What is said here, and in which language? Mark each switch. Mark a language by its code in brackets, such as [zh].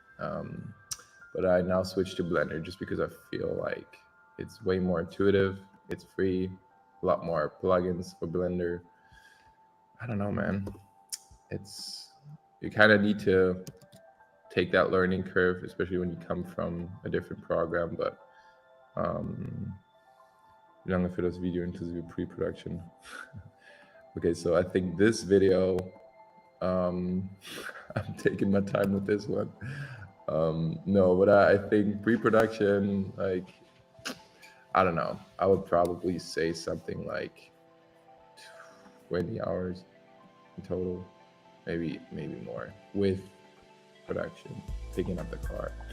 [en] But I now switched to Blender just because I feel like it's way more intuitive. It's free, a lot more plugins for Blender. I don't know, man. You kind of need to take that learning curve, especially when you come from a different program. But [de] wie lange für das Video inklusive Pre-Production? [en] Okay, so I think this video, I'm taking my time with this one. No, but I think pre-production, like, I don't know. I would probably say something like 20 hours in total, maybe more with production, picking up the car.